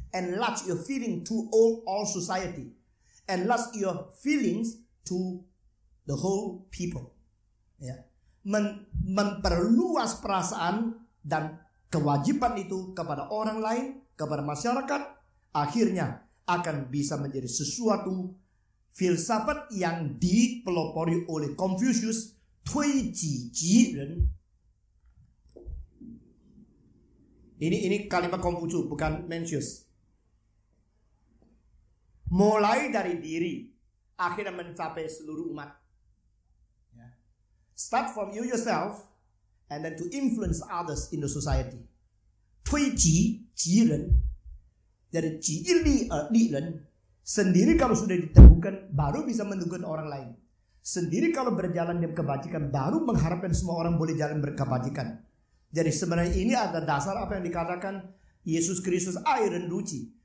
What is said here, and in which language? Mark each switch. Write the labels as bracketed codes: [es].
[en] Enlarge your feeling to all society. Enlarge your feelings to the whole people. Ya. [id] Memperluas perasaan dan kewajiban itu kepada orang lain, kepada masyarakat, akhirnya akan bisa menjadi sesuatu filsafat yang dipelopori oleh Confucius, Tui Ji Ji Ren. Ini kalimat Confucius, bukan Mencius. Mulai dari diri, akhirnya mencapai seluruh umat. [en] Start from you yourself, and then to influence others in the society. [zh] 推己及人, [id] dari [zh] 己利人, [id] sendiri kalau sudah ditemukan, baru bisa menentukan orang lain. Sendiri kalau berjalan dalam kebajikan, baru mengharapkan semua orang boleh jalan berkebajikan. Jadi sebenarnya ini ada dasar apa yang dikatakan Yesus Kristus air dan ruci.